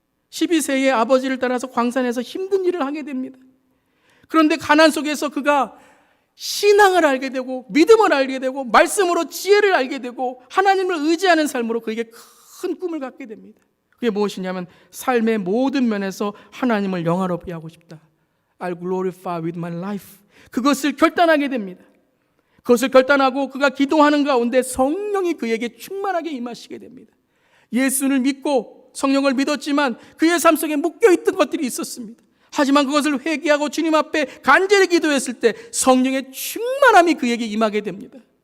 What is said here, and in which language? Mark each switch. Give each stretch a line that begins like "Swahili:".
Korean: 12세에 아버지를 따라서 광산에서 힘든 일을 하게 됩니다. 그런데 가난 속에서 그가 신앙을 알게 되고 믿음을 알게 되고 말씀으로 지혜를 알게 되고 하나님을 의지하는 삶으로 그에게 큰 꿈을 갖게 됩니다. 그게 무엇이냐면 삶의 모든 면에서 하나님을 영화롭게 하고 싶다.
English: I'll glorify with my life.
Korean: 그것을 결단하게 됩니다. 그것을 결단하고 그가 기도하는 가운데 성령이 그에게 충만하게 임하시게 됩니다. 예수를 믿고 성령을 믿었지만 그의 삶 속에 묶여있던 것들이 있었습니다. 하지만 그것을 회개하고 주님 앞에 간절히 기도했을 때 성령의 충만함이 그에게 임하게 됩니다.